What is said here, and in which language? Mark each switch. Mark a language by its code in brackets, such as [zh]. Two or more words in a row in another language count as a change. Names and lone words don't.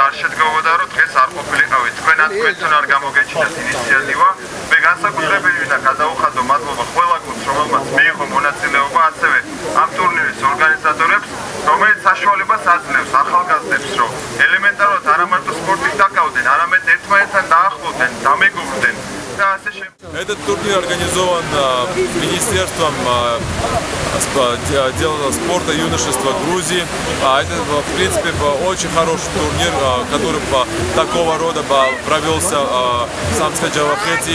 [ka] არ შედგებოდა რომ დღეს არ ყოფილიყავით თქვენად თქვენთან არ გამოგეჩინათ ინიციატივა მე განსაკუთრებით მინდა გადაუხადო მადლობა ყველა გუნდს რომელმაც მიიღო მონაწილეობა ასევე ამ ტურნირის ორგანიზატორებს რომელიც საშუალებას აძლევს ახალგაზრდებს რომ ელემენტარულად არა მარტო სპორტით დაკავდნენ არამედ ერთმანეთთან დაახლოვდნენ დამეგობრდნენ. [ru] Этот турнир организован Министерством спорта и юношества Грузии. Это, в принципе, очень хороший турнир, который такого рода провелся в Самскаджавахете.